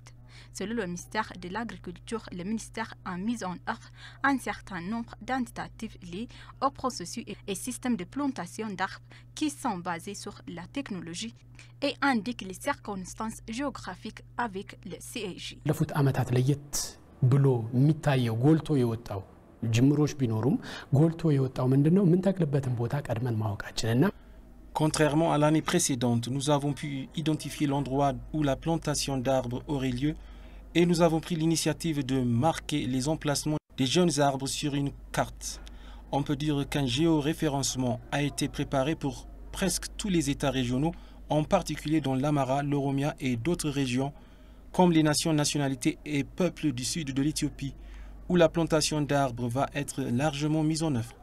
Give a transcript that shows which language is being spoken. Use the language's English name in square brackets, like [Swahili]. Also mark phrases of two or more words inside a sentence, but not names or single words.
[French] Selon le ministère de l'Agriculture, le ministère a mis en œuvre un certain nombre d'initiatives liées au processus et systèmes de plantation d'arbres qui sont basés sur la technologie et indiquent les circonstances géographiques avec le CIG. [Amharic] ለፉት ዓመታት ለየት ብሎ የሚታየው ጎልቶ የወጣው ጅምሮች ቢኖሩም ጎልቶ የወጣው ምንድነው ምን ተክልበትን ቦታ ቀድመን ማወቃችንና [French] Contrairement à l'année précédente, nous avons pu identifier l'endroit où la plantation d'arbres aurait lieu et nous avons pris l'initiative de marquer les emplacements des jeunes arbres sur une carte. On peut dire qu'un géoréférencement a été préparé pour presque tous les États régionaux, en particulier dans l'Amara, l'Oromia et d'autres régions, comme les nations, nationalités et peuples du sud de l'Éthiopie, où la plantation d'arbres va être largement mise en œuvre.